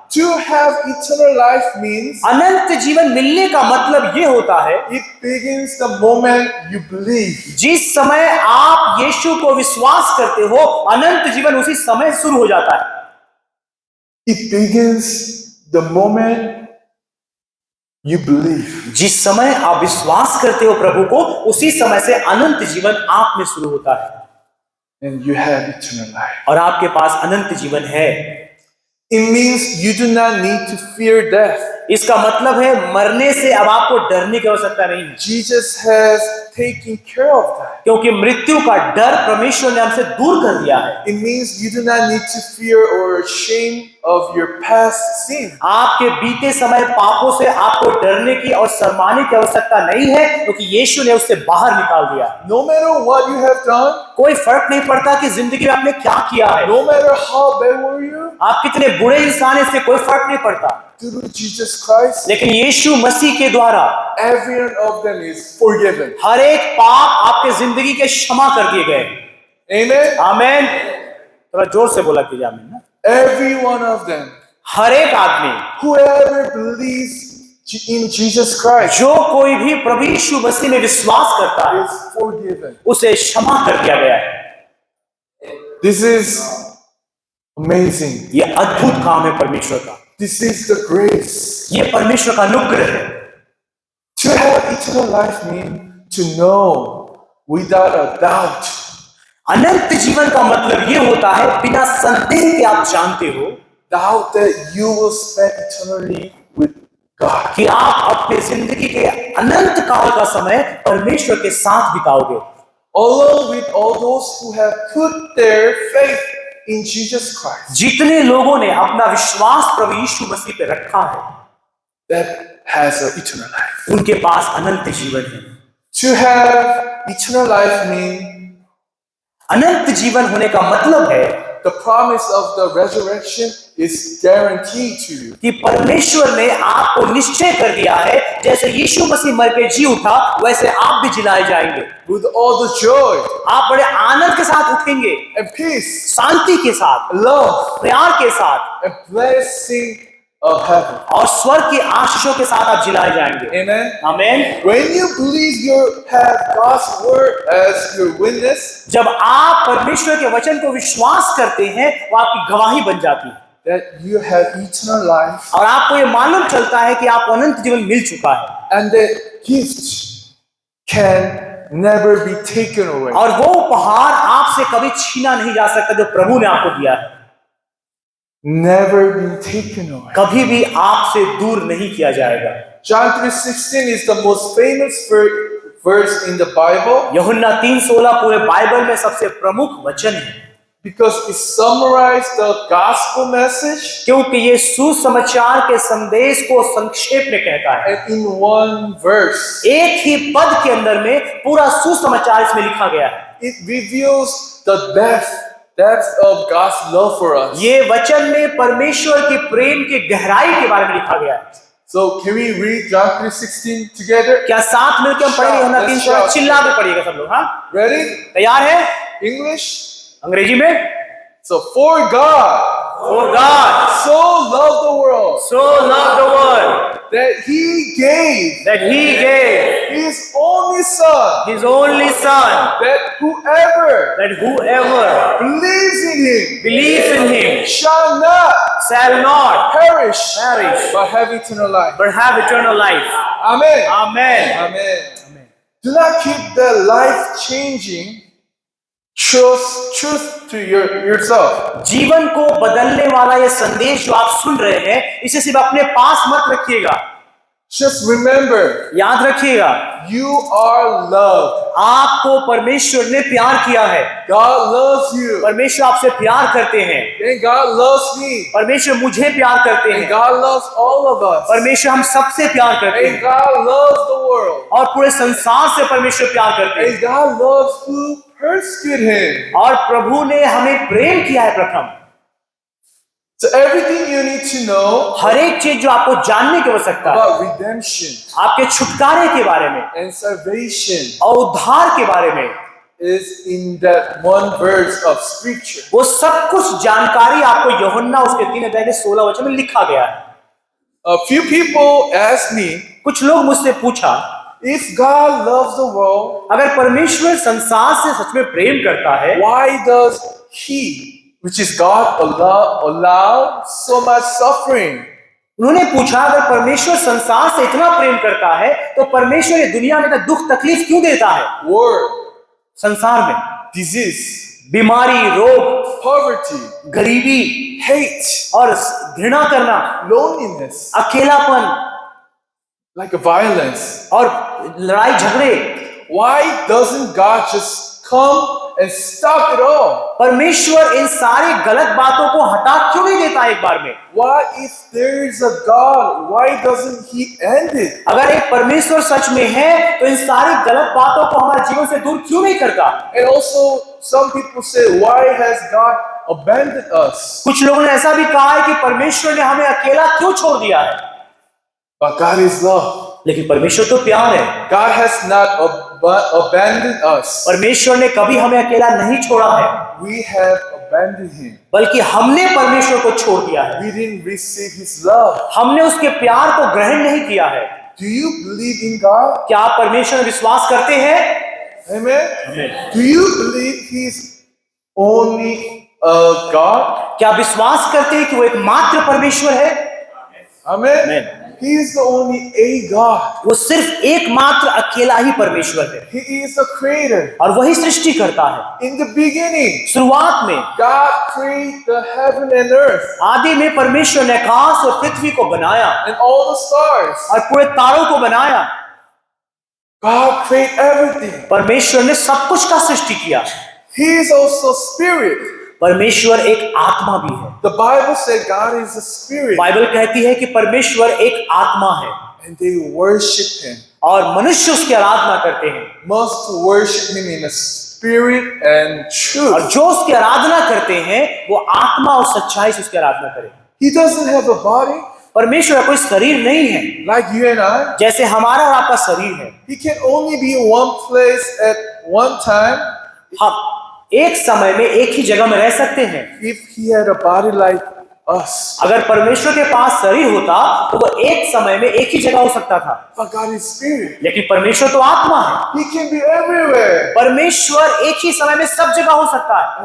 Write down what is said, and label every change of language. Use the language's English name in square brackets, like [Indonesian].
[English] To have eternal life means [Hindi] अनंत जीवन मिलने का मतलब ये होता है [English] it begins the moment you believe. [Hindi] जिस समय आप यीशु को विश्वास करते हो अनंत जीवन उसी समय शुरू हो जाता है। [English] It begins the moment you believe. [Hindi] जिस समय आप विश्वास करते हो प्रभु को उसी समय से अनंत जीवन आप में शुरू होता है [English] And you have eternal life. [Hindi] और आपके पास अनंत जीवन है। [English] It means you do not need to fear death. [Hindi] इसका मतलब है मरने से अब आपको डरने की आवश्यकता नहीं है, [English] Jesus has taken care of that. [Hindi] क्योंकि मृत्यु का डर परमेश्वर ने हमसे दूर कर दिया है। [English] It means you do not need to fear or shame of your past sin. [Hindi] आपके बीते समय पापों से आपको डरने की और शर्माने की आवश्यकता नहीं है, क्योंकि यीशु ने उससे बाहर निकाल दिया। [English] No matter what you have done, [Hindi] कोई फर्क नहीं पड़ता कि जिंदगी में आपने क्या किया है, [English] no matter how bad were you, [Hindi] आप कितने बुरे इंसान हैं, इससे कोई फर्क नहीं पड़ता, [English] through Jesus Christ, [Hindi] लेकिन यीशु मसीह के द्वारा [English] every one of them is forgiven. [Hindi] हर एक पाप आपके जिंदगी के क्षमा कर दिए गए। [English] Amen? [Hindi] आमीन। थोड़ा जोर से बोला कीजिए आमीन ना। [English] Every one of them. [Hindi] हर एक आदमी [English] Whoever believes in Jesus Christ [Hindi] जो कोई भी प्रभु यीशु मसीह में विश्वास करता है [English] is forgiven. [Hindi] उसे क्षमा कर दिया गया है। [English] This is amazing. [Hindi] ये अद्भुत काम है परमेश्वर का, [English] This is the grace. [Hindi] ये परमेश्वर का अनुग्रह है। [English] To have eternal life means to know without a doubt [Hindi] अनंत जीवन का मतलब ये होता है बिना संदेह के आप जानते हो [English] that you will spend eternally with God. [Hindi] कि आप अपने जिंदगी के अनंत काल का समय परमेश्वर के साथ बिताओगे, [English] Along with all those who have put their faith in Jesus Christ. [Hindi] जितने लोगों ने अपना विश्वास प्रभु यीशु मसीह पे रखा है [English] That has an eternal life. [Hindi] उनके पास अनंत जीवन है। [English] To have eternal life means [Hindi] अनंत जीवन होने का मतलब है [English] the promise of the resurrection is guaranteed to you. [Hindi] कि परमेश्वर ने आपको निश्चय कर दिया है जैसे यीशु मसीह मर के जी उठा वैसे आप भी जिलाए जाएंगे, [English] With all the joy [Hindi] आप बड़े आनंद के साथ उठेंगे, [English] and peace, [Hindi] शांति के साथ, [English] love [Hindi] प्यार के साथ [English] and blessing of heaven. [Hindi] और स्वर्ग की आशीषों के साथ आप जिलाए जाएंगे। [English] Amen. [Hindi] आमीन। [English] When you believe you have God's word as your witness, [Hindi] जब आप परमेश्वर के वचन को विश्वास करते हैं वो आपकी गवाही बन जाती है [English] that you have eternal life [Hindi] और आपको ये मालूम चलता है कि आपको अनंत जीवन मिल चुका है [English] and that gift can never be taken away. [Hindi] और वो उपहार आपसे कभी छीना नहीं जा सकता जो प्रभु ने आपको दिया है, [English] Never been taken away. [Hindi] कभी भी आपसे दूर नहीं किया जाएगा। [English] John 3:16 is the most famous verse in the Bible [Hindi] यूहन्ना 3:16 पूरे बाइबल में सबसे प्रमुख वचन है [English] because it summarizes the gospel message [Hindi] क्योंकि ये सुसमाचार के संदेश को संक्षेप में कहता है। [English] and in one verse. [Hindi] एक ही पद के अंदर में पूरा सुसमाचार इसमें लिखा गया है। [English] It reveals the depth of God's love for us. [Hindi] ये वचन में परमेश्वर के प्रेम की गहराई के बारे में लिखा गया है। [English] So can we read John 3:16 together? [Hindi] क्या साथ मिलकर हम पढ़ेंगे यूहन्ना 3:16? चिल्ला के पढ़िएगा सब लोग। हाँ, [English] Ready? [Hindi] तैयार है? [English] English? [Hindi] अंग्रेजी में। [English] So for God For God so loved the world so loved the world that he gave that he gave his only son, his only son, that whoever that whoever believes in him believes in him shall not shall not perish, perish, but have eternal life. but have eternal life. Amen. Amen. Amen. Do not keep the life-changing truth to yourself. [Hindi] जीवन को बदलने वाला ये संदेश जो आप सुन रहे हैं, इसे सिर्फ अपने पास मत रखिएगा। [English] Just remember, [Hindi] याद रखिएगा, [English] you are loved. [Hindi] आपको परमेश्वर ने प्यार किया है। [English] God loves you. [Hindi] परमेश्वर आपसे प्यार करते हैं। [English] And God loves me. [Hindi] परमेश्वर मुझे प्यार करते [English] And [Hindi] हैं। [English] God loves all of us. [Hindi] परमेश्वर हम सबसे प्यार करते [English] And [Hindi] हैं [English] God loves the world. [Hindi] और पूरे संसार से परमेश्वर प्यार करते हैं। [English] And God loves who persecute him. [Hindi] और प्रभु ने हमें प्रेम किया है प्रथम। [English] So everything you need to know [Hindi] हर एक चीज जो आपको जानने की आवश्यकता है [English] about redemption [Hindi] आपके छुटकारे के बारे में [English] and salvation [Hindi] और उद्धार के बारे में, [English] is in that one verse of scripture. [Hindi] वो सब कुछ जानकारी आपको यूहन्ना उसके 3:16 में लिखा गया है। [English] A few people asked me, [Hindi] कुछ लोग मुझसे पूछा, [English] if God loves the world, [Hindi] अगर परमेश्वर संसार से सच में प्रेम करता है, [English] why does He, which is God, allow so much suffering? [Hindi] उन्होंने पूछा अगर परमेश्वर संसार से इतना प्रेम करता है तो परमेश्वर ये दुनिया में दुख तकलीफ क्यों देता है? [English] War, [Hindi] संसार में [English] disease, [Hindi] बीमारी, रोग, [English] poverty, [Hindi] गरीबी [English] hate, [Hindi] और घृणा करना, [English] loneliness, [Hindi] अकेलापन [English] like a violence. [Hindi] और लड़ाई झगड़े। [English] Why doesn't God just come and stop it all? [Hindi] परमेश्वर इन सारी गलत बातों को हटा क्यों नहीं देता एक बार में? [English] Why, if there is a God, why doesn't He end it? [Hindi] अगर एक परमेश्वर सच में है तो इन सारी गलत बातों को हमारे जीवन से दूर क्यों नहीं करता? [English] And also, some people say, why has God abandoned us? [Hindi] कुछ लोगों ने ऐसा भी कहा है कि परमेश्वर ने हमें अकेला क्यों छोड़ दिया है? [English] But God is love. [Hindi] लेकिन परमेश्वर तो प्यार है। [English] God has not abandoned us. [Hindi] परमेश्वर ने कभी हमें अकेला नहीं छोड़ा है, [English] We have abandoned Him. [Hindi] बल्कि हमने परमेश्वर को छोड़ दिया है। [English] We didn't receive His love. [Hindi] हमने उसके प्यार को ग्रहण नहीं किया है। [English] Do you believe in God? [Hindi] क्या आप परमेश्वर में विश्वास करते हैं? [English] Amen? Do you believe He is only God? [Hindi] क्या विश्वास करते हैं कि वो एकमात्र परमेश्वर है? [English] Amen? Amen. He is the only a God. [Hindi] वो सिर्फ एकमात्र अकेला ही परमेश्वर है [English] He is the creator. [Hindi] और वही सृष्टि करता है। [English] In the beginning, [Hindi] शुरुआत में [English] God created the heaven and earth [Hindi] आदि में परमेश्वर ने आकाश और पृथ्वी को बनाया [English] and all the stars. [Hindi] और पूरे तारों को बनाया। [English] God created everything. [Hindi] परमेश्वर ने सब कुछ का सृष्टि किया। [English] He is also spirit. [Hindi] परमेश्वर एक आत्मा भी है। [English] The Bible said God is a spirit [Hindi] Bible कहती है कि परमेश्वर एक आत्मा है [English] and they worship Him. [Hindi] और मनुष्य उसकी आराधना करते हैं, [English] Must worship Him in a spirit and [Hindi] और [English] truth. [Hindi] जो उसकी आराधना करते हैं वो आत्मा और सच्चाई से उसकी आराधना करें। [English] He doesn't have a body [Hindi] परमेश्वर का कोई शरीर नहीं है [English] like you and I. [Hindi] जैसे हमारा और आपका शरीर है। [English] He can only be in one place at one time. [Hindi] हम एक समय में एक ही जगह में रह सकते हैं। [English] If He had a body like us, [Hindi] अगर परमेश्वर के पास शरीर होता तो वो एक समय में एक ही जगह हो सकता था, [English] but God is spirit. [Hindi] लेकिन परमेश्वर तो आत्मा है। [English] He can be everywhere [Hindi] परमेश्वर एक ही समय में सब जगह हो सकता है,